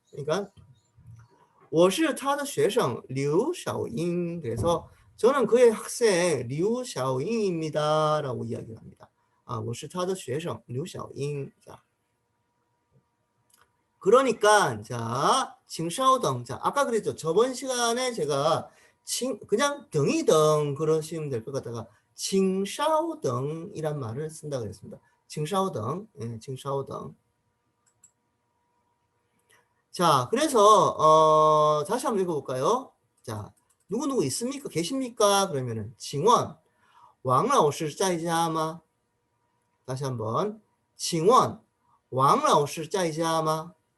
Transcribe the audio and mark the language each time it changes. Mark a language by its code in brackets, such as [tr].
[ko] 그러니까 [zh] 我是他的学生刘小英. [ko] 그래서 저는 그의 학생 류샤오잉입니다 라고 이야기를 합니다. [zh] 我是他的学生刘小英. [ko] 자, 그러니까 자, [zh] 请稍等. [ko] 자, 아까 그랬죠. 저번 시간에 제가 그냥 등이등 그러시면 될 것 같다가 [zh] 请稍等 [ko] 이란 말을 쓴다 그랬습니다. [zh] 请稍等.예, 请稍等. [ko] 자, 그래서 다시 한번 읽어볼까요? 자, 누구 있습니까? 계십니까? 그러면은 [zh] 请问 왕老师 在家吗? [ko] 다시 한번 [zh] 请问 왕老师 在家吗?